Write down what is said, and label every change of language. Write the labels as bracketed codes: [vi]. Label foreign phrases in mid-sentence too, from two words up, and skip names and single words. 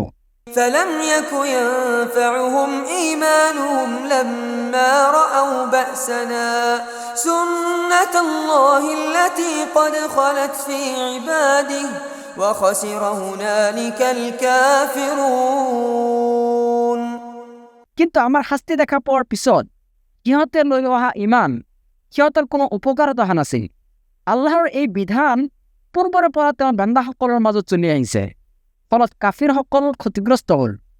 [ar] فلم يك ينفعهم إيمانهم لما رأوا بأسنا سنة الله التي قد خلت في عباده وخسر هنالك الكافرون। [as] কিন্তু আমাৰ শাস্তি দেখা পোৱাৰ পিছত সিহঁতে লৈ অহা ইমান সিহঁতৰ কোনো উপকাৰত অহা নাছিল। আল্লাহৰ এই বিধান পূৰ্বৰে পৰা তেওঁৰ বান্দাসকলৰ মাজত চলি আহিছে, ফলত কাফিৰসকল ক্ষতিগ্ৰস্ত হ'ল।